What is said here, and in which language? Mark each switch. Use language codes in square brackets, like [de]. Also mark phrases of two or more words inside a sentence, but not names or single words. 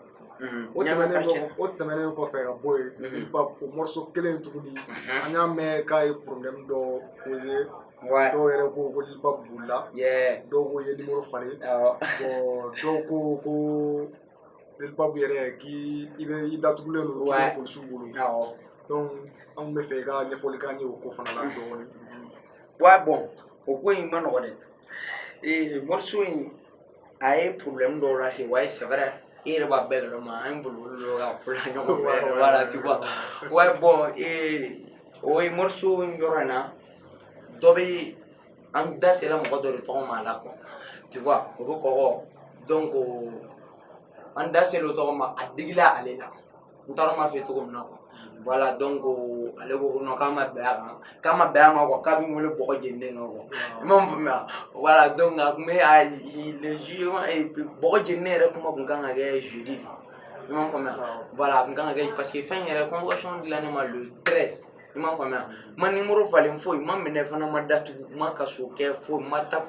[bm] o tɛmɛnen kɔfɛ ka bɔ yen Lil Pape o morceau kelen tuguni an y'a mɛn k'a ye problème dɔ causé dɔw yɛrɛ ko Lil Pape bolila dɔw ko ye numéro falen bon dɔw ko Lil Pape yɛrɛ k'i datugulen don k'i bɛ polisiw bolo donc an bɛ fɛ i ka ɲɛfɔli k'an ye o ko fana la dɔɔni. wa bon o ko in ma nɔgɔ dɛ morceau in a ye problème dɔw lase wa [fr] c'est vrai [bm] i yɛrɛ b'a bɛɛ kalama an ye boliboli dɔ ka ko la ɲɔgɔn fɛ [fr] voilà tu vois ouais bon [bm] o ye morceau in yɔrɔ in na dɔ bɛ an da sera mɔgɔ dɔ de tɔgɔ ma a la [fr] quoi tu vois [bm] o bɛ kɔgɔ donc an da sera o tɔgɔ ma a digila ale la n t'a dɔn n b'a f'i ye cogo min na [fr] quoi voilà donc [bm] ale ko no kama bɛɛ ma quoi k'a bɛ n wele bɔgɔ jeninen kan quoi i m'a faamuya voilà donc a tun bɛ [fr] le jugement [bm] bɔgɔ jeninen yɛrɛ kuma tun kan ka kɛ jeudi de i m'a faamuya voilà a tun kan ka kɛ parce que fɛn yɛrɛ convocation dilannen ma le 13 i m'a faamuya ma numéro falen foyi ma minɛ fana ma datugu ma kaso kɛ foyi ma taa